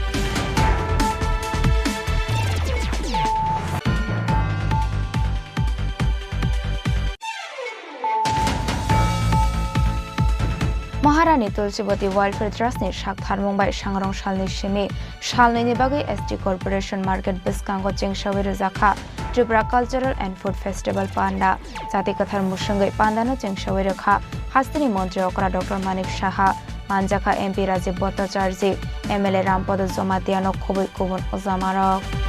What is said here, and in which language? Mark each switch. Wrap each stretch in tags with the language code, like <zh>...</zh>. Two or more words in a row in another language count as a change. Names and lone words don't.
<trp>महारानी तुलसीवती वेलफेयर ट्रस्टनि साकथार मुंबाइ सांग्रं सालनि सिमि सालनैनि बागै एसटी कर्पोरेशन मार्केट बिस्कांगो चिंसावै रोजाखा त्रिपुरा कल्चरल एंड फूड फेस्टिवल पांडा जाति कथार मुसंगै पांडानो चिंसावै रोखा हास्तिनि मंत्री अकरा डॉक्टर मानिक साहा मानजाखा एमपी राजीव भट्टाचार्य एमएलए रामपद जमातियानो खबै गुबुन अजामारक।</trp>